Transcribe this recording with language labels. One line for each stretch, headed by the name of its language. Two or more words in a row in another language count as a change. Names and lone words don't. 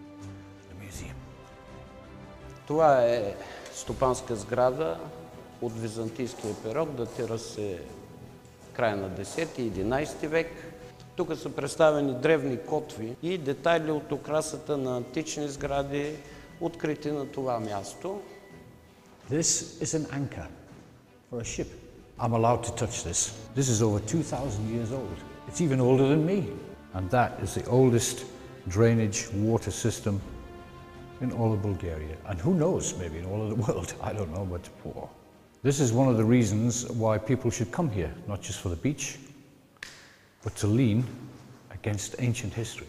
Bulgarian: Това е стопанска сграда от византийския период, датира се края на 10-11 век. Тук са представени древни котви и детайли от украсата на антични сгради, открити на това място.
English: This is an anchor for a ship. I'm allowed to touch this. This is over 2,000 years old. It's even older than me. And that is the oldest drainage water system in all of Bulgaria. And who knows, maybe in all of the world. I don't know, but this is one of the reasons why people should come here, not just for the beach, but to lean against ancient history.